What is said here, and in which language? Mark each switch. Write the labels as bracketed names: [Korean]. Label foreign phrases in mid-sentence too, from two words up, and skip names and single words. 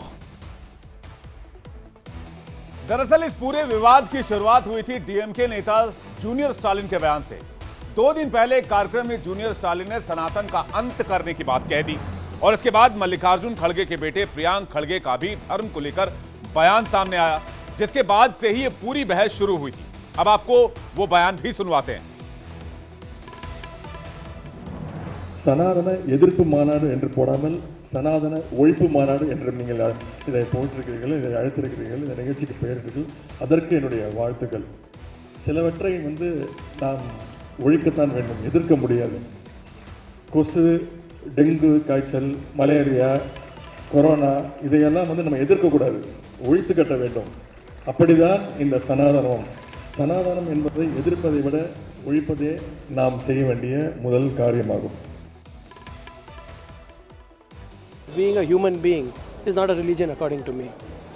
[Hindi] दरअसल इस पूरे विवाद की शुरुआत हुई थी डीएमके नेता जूनियर स्टालिन के बयान से। 2 दिन पहले एक कार्यक्रम में जूनियर स्टालिन ने सनातन का अंत करने की बात कह दी और इसके बाद मल्लिकार्जुन खड़गे के बेटे प्रियांक खड़गे का भी धर्म को लेकर बयान सामने आया, जिसके बाद से ही ये पूरी बहस शुरू हुई थी। अब आपको वो बयान भी सुनवाते हैं। [Tamil] சனாதன எதிர்ப்பு மாநாடு என்று போடாமல் சனாதன ஒழிப்பு மாநாடு என்று நீங்கள் இதை போட்டிருக்கிறீர்கள், இதை அழைத்திருக்கிறீர்கள், இந்த நிகழ்ச்சிக்கு பெயரிட்டீர்கள். அதற்கு என்னுடைய வாழ்த்துக்கள். சிலவற்றை நாம் ஒழிக்கத்தான் வேண்டும், எதிர்க்க முடியாது. கொசு, டெங்கு காய்ச்சல், மலேரியா, கொரோனா இதையெல்லாம் நம்ம எதிர்க்கக்கூடாது, ஒழித்து கட்ட வேண்டும். அப்படிதான் இந்த சனாதனம். சனாதனம் என்பதை எதிர்ப்பதை விட ஒழிப்பதே நாம் செய்ய வேண்டிய முதல் காரியமாகும். [English] Being a human being is not a religion according to me.